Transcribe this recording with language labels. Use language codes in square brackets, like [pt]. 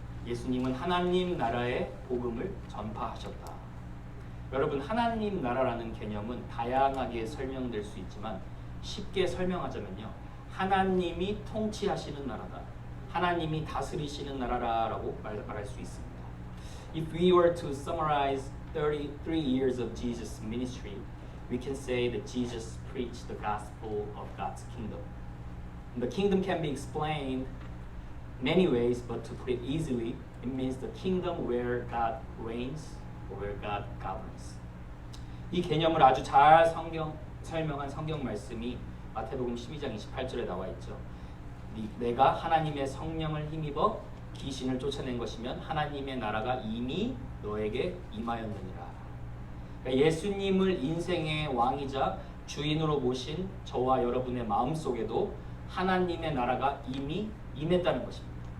[ko] 예수님은 하나님 나라의 복음을 전파하셨다. 여러분, 하나님 나라라는 개념은 다양하게 설명될 수 있지만 쉽게 설명하자면요, 하나님이 통치하시는 나라다, 하나님이 다스리시는 나라라고 말할 수 있습니다. [en] If we were to summarize 33 years of Jesus' ministry, we can say that Jesus preached the gospel of God's kingdom. The kingdom can be explained many ways, but to put it easily, it means the kingdom where God reigns or where God governs. [ko] 이 개념을 아주 잘 설명한 성경 말씀이 마태복음 12장 28절에 나와 있죠. 내가 하나님의 성령을 힘입어 귀신을 쫓아낸 것이면 하나님의 나라가 이미 너에게 임하였느니라. 그러니까 예수님을 인생의 왕이자 주인으로 모신 저와 여러분의 마음속에도 하나님의 나라가 이미 임했다는 것입니다.